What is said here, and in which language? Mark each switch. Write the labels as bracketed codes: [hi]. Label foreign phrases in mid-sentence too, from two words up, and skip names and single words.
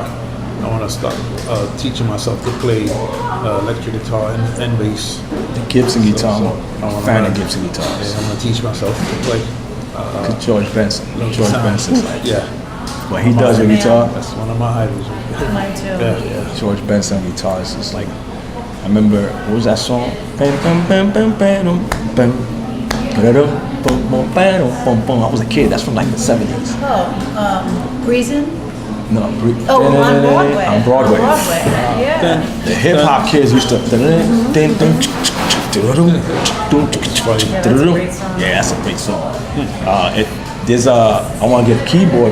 [en] I want to start teaching myself to play electric guitar and bass. The Gibson guitar. So, I'm I a wanna fan learn. of Gibson guitars. Yeah, I'm going to teach myself to play. George Benson. George sound. Benson's like, Yeah, what he does with guitar. that's one of my idols. Mine too. Yeah. George Benson guitars is like, I remember, what was that song? Bam, bam, bam, bam, bam, bam, ba-da-dum, bum, bum, ba-dum, bum, bum. I was a kid. That's from like the 70s. Oh, Reason? No, Oh, on Broadway. On Broadway. Yeah. The hip hop kids used to. Yeah, that's a great song. I want to get a keyboard.